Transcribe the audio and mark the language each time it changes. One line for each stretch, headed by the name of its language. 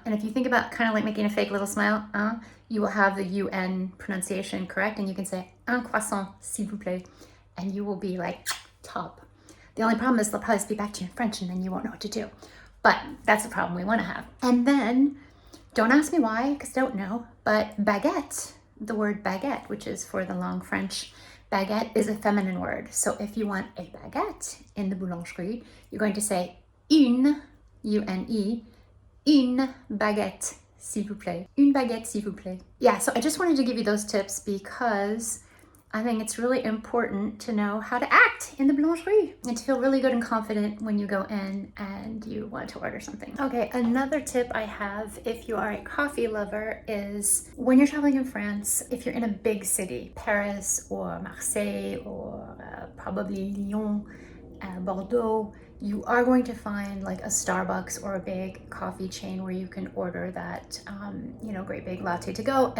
English: And if you think about kind of like making a fake little smile, you will have the UN pronunciation correct, and you can say
French: un croissant, s'il vous plaît,
English: and you will be like, top. The only problem is they'll probably speak back to you in French and then you won't know what to do. But that's the problem we want to have. And then, don't ask me why, because I don't know, but baguette, the word baguette, which is for the long French, baguette is a feminine word. So if you want a baguette in the boulangerie, you're going to say une, U-N-E,
French: une baguette, s'il vous plaît. Une baguette, s'il vous plaît.
English: Yeah, so I just wanted to give you those tips because I think it's really important to know how to act in the boulangerie and to feel really good and confident when you go in and you want to order something. Okay, another tip I have if you are a coffee lover is when you're traveling in France, if you're in a big city, Paris or Marseille or probably Lyon, Bordeaux, you are going to find like a Starbucks or a big coffee chain where you can order that, great big latte to go.